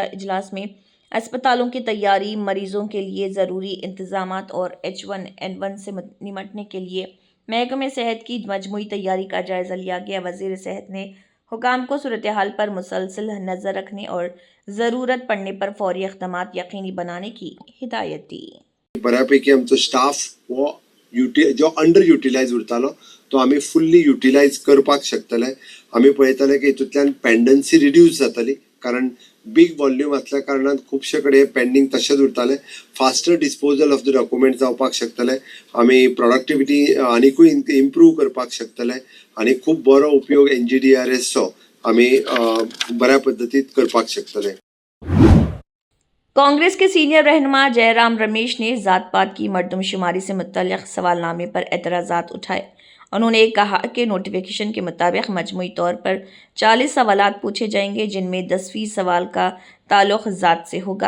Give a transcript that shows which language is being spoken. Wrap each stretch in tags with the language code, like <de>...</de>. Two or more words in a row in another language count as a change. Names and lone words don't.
<ur>اجلاس میں اسپتالوں کی تیاری، مریضوں کے لیے ضروری انتظامات اور H1N1 سے نمٹنے کے لیے محکمہ صحت کی مجموعی تیاری کا جائزہ لیا گیا. وزیر صحت نے حکام کو صورت حال پر مسلسل نظر رکھنے اور ضرورت پڑنے پر فوری اقدامات یقینی بنانے کی ہدایت دی.</ur> <kok>बऱ्यापैकी आमचो स्टाफ वो जो</kok> <en>under utilize</en> <kok>उरतालो तो आमी</kok> <en>fully utilize</en> <kok>करपाक शकतले। आमी पळयताले की हितूंतल्यान</kok> <en>pendency reduce</en> <kok>जाताली, कारण</kok> <en>big volume</en> <kok>आसल्या कारणान खुबशे कडेन पेंडींग तशेंच उरताले।</kok> <en>faster disposal of the document</en> <kok>जावपाक शकतले, आमी प्रोडक्टिविटी आनीकूय इम्प्रूव करपाक शकतले, आनी खूब बरो उपयोग NGDRS चो आमी बऱ्या पद्दतीन करपाक शकतले।</kok> <ur>کانگریس کے سینیئر رہنما جے رام رمیش نے ذات پات کی مردم شماری سے متعلق سوالنامے پر اعتراضات اٹھائے. انہوں نے کہا کہ نوٹیفکیشن کے مطابق مجموعی طور پر 40 سوالات پوچھے جائیں گے، جن میں 10% سوال کا تعلق ذات سے ہوگا.</ur>